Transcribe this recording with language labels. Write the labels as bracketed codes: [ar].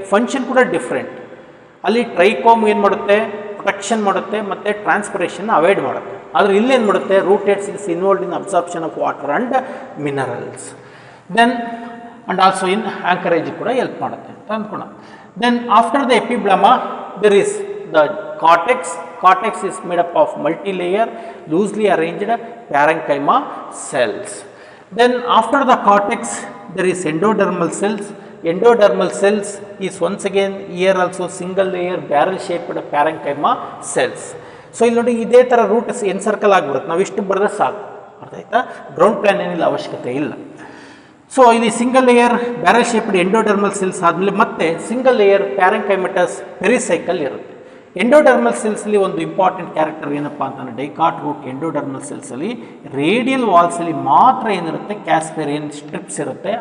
[kn] Function ಕೂಡ different. ಅಲ್ಲಿ trichome ಏನು ಮಾಡುತ್ತೆ, ಪ್ರೊಟೆಕ್ಷನ್ ಮಾಡುತ್ತೆ ಮತ್ತು ಟ್ರಾನ್ಸ್ಪಿರೇಷನ್ ಅವಾಯ್ಡ್ ಮಾಡುತ್ತೆ. ಆದರೆ ಇಲ್ಲೇನು ಮಾಡುತ್ತೆ, [en] Root aids is involved in absorption of water and minerals. [kn] Then and also in ಆಂಕರೇಜ್ ಕೂಡ ಹೆಲ್ಪ್ ಮಾಡುತ್ತೆ ಅಂತ ಅಂದ್ಕೊಳ್ಳೋಣ. [en] Then after the epiblema there is the cortex. Cortex is made up of multi-layer loosely arranged parenchyma cells. Then after the cortex there is endodermal cells. Endodermal cells is once again here also single layer barrel shaped parenchyma cells. [kn] So ಇಲ್ಲಿ ನೋಡಿ ಇದೇ ಥರ root ಎನ್ಸರ್ಕಲ್ ಆಗಿಬಿಡುತ್ತೆ, ನಾವು ಇಷ್ಟು ಬರೆದ್ರೆ ಸಾಕು. ಅರ್ಥ ಆಯ್ತಾ? ಗ್ರೌಂಡ್ ಪ್ಲಾನ್ ಏನಿಲ್ಲ, ಅವಶ್ಯಕತೆ ಇಲ್ಲ. ಸೊ ಇಲ್ಲಿ single layer barrel shaped endodermal cells ಆದಮೇಲೆ ಮತ್ತೆ ಸಿಂಗಲ್ ಲೇಯರ್ ಪ್ಯಾರೆಂಕೈಮೆಟಸ್ ಪೆರಿಸೈಕಲ್ ಇರುತ್ತೆ. ಎಂಡೋಡರ್ಮಲ್ ಸೆಲ್ಸಲ್ಲಿ ಒಂದು ಇಂಪಾರ್ಟೆಂಟ್ ಕ್ಯಾರೆಕ್ಟರ್ ಏನಪ್ಪ ಅಂತಂದರೆ ಡೈಕಾಟ್ ರೂಟ್ ಎಂಡೋಡರ್ಮಲ್ ಸೆಲ್ಸಲ್ಲಿ ರೇಡಿಯಲ್ ವಾಲ್ಸಲ್ಲಿ ಮಾತ್ರ ಏನಿರುತ್ತೆ ಕ್ಯಾಸ್ಪೆರಿಯನ್ ಸ್ಟ್ರಿಪ್ಸ್ ಇರುತ್ತೆ.